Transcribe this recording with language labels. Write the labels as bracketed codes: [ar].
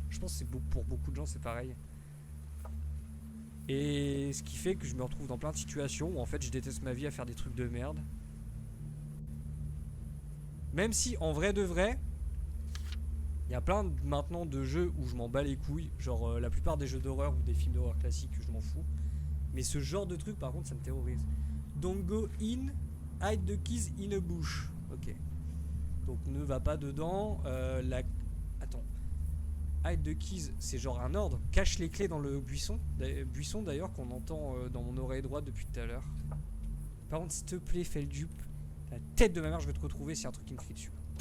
[fr] Je pense que c'est pour beaucoup de gens c'est pareil. Et ce qui fait que je me retrouve dans plein de situations où en fait je déteste ma vie à faire des trucs de merde. Même si en vrai de vrai, il y a plein maintenant de jeux où je m'en bats les couilles. Genre la plupart des jeux d'horreur ou des films d'horreur classiques, je m'en fous. Mais ce genre de truc par contre ça me terrorise. [en] Don't go in, hide the keys in a bush. [fr] Ok. Donc ne va pas dedans. Attends. [en] Hide the keys, [fr] c'est genre un ordre. Cache les clés dans le buisson. Buisson d'ailleurs qu'on entend dans mon oreille droite depuis tout à l'heure. Par contre, s'il te plaît, fais le dupe. La tête de ma mère, je vais te retrouver, c'est un truc qui me crie dessus.